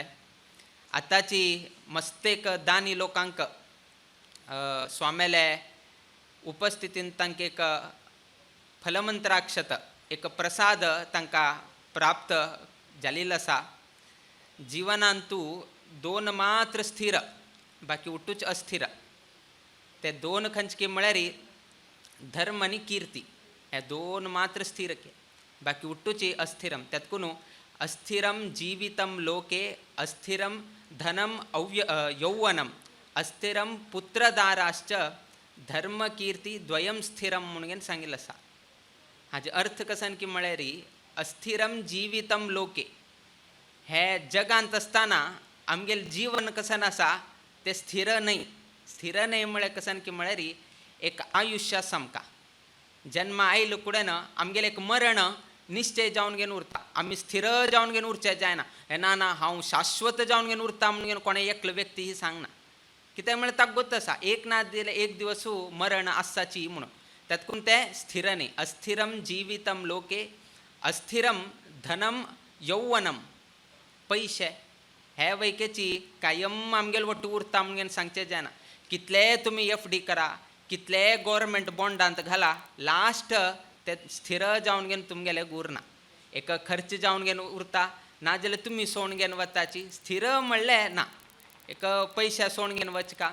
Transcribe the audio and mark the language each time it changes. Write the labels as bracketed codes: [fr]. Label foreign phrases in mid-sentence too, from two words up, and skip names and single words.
[kok] आतांची मस्तेक दानी लोकांक स्वाम्याले उपस्थितीन तांकां एक फलमंत्राक्षत एक प्रसाद तांकां प्राप्त जाल्लो आसा। जिवनांतू 2 मात्र स्थिर बाकी उठूच अस्थिर ते 2 खंयचे म्हळ्यार धर्म आनी कीर्ती हे 2 मात्र स्थिर बाकी उठूची अस्थिरम। [sa] त्यातून अस्थिरम जीवितम लोके अस्थिरम धनम यौवनम अस्थिरम पुत्रदाराश्च धर्म कीर्ती द्वयम स्थिरम [kok] म्हणून सांगिल्लें आसा। हाजे अर्थ कसान की म्हळ्यार [sa] अस्थिरम जीवितम लोके [kok] हे जगांत आसतना आमगेलें जीवन कसन आसा ते स्थिर न्हय म्हळ्यार कसान की म्हळ्यार एक आयुष्य सामका जन्म आयले कुडेन आमगेलें एक मरण निश्चय जावन घेवन उरता। आमी स्थिर जावन घेवन उरचें जायना हे ना हांव शाश्वत जावन घेवन उरता म्हणून कोणें एकलो व्यक्ती ही सांगना कित्याक म्हळ्यार ताका गोत आसा एक ना जाल्यार एक दिवस मरण आसाची म्हणून तातूंत तें स्थिर न्ही। [sa] अस्थिरम जीवितम लोके अस्थिरम धनम यौवनम [kok] पयशे हे वैकेची कायम आमगेले वट्ट उरता म्हणून सांगचें जायना। कितले तुमी FD करा कितले गव्हर्मेंट बॉन्डांत घाला लास्ट ते स्थिर जावन घेवन तुमगेले उरना एक खर्च जावन घेवन उरता ना जाल्यार तुमी सोण घेवन वताची स्थिर म्हणलें ना एक पयशे सोण घेवन वचका।